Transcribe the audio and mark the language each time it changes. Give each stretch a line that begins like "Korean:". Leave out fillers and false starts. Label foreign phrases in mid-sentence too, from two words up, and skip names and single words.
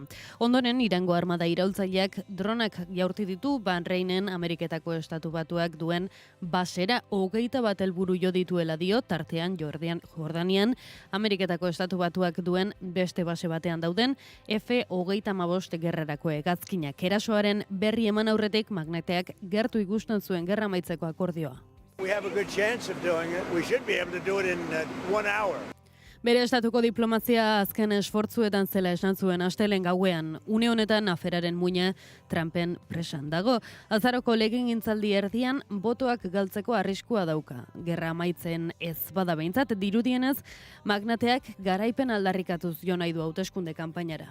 Basque: Ondoren, Irango armada iraultzaileak dronak jaurti ditu Bahreinen Ameriketako Estatu Batuak duen basera 21 helburu jo dituela dio, tartean Jordanian Ameriketako Estatu Batuak duen beste base batean dauden F-35 gerrerako hegazkinak. Erasoaren berri eman aurretik magneteak gertu ikusten zuen gerra amaitzeko akordioa.
English: We have a good chance of doing it. We should be able to do it in 1 hour.
Basque: Bere estatuko diplomazia azken esfortzuetan zela esan zuen astelen gauean. Une honetan aferaren muina Trumpen presan dago. Azaroko legegintzaldi erdian botoak galtzeko arriskua dauka. Gerra amaitzen ez bada behintzat dirudienez, magnateak garaipen aldarrikatuz jo nahi du hauteskunde kanpainara.